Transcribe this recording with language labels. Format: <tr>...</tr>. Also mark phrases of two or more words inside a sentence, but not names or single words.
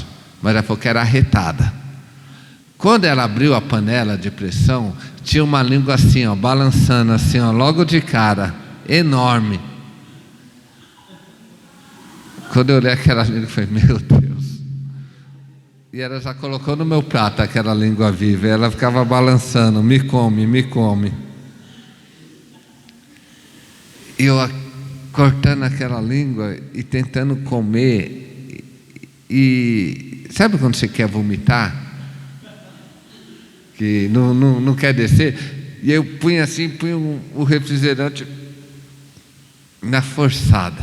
<pt>Mas ela falou que era arretada. Quando ela abriu a panela de pressão, tinha uma língua assim, balançando assim, logo de cara. Enorme. Quando eu olhei aquela língua, eu falei: meu Deus. E ela já colocou no meu prato aquela língua viva, e ela ficava balançando: me come, me come. E eu cortando aquela língua e tentando comer. E sabe quando você quer vomitar? Que não quer descer? E eu punha assim, o refrigerante na forçada.</pt>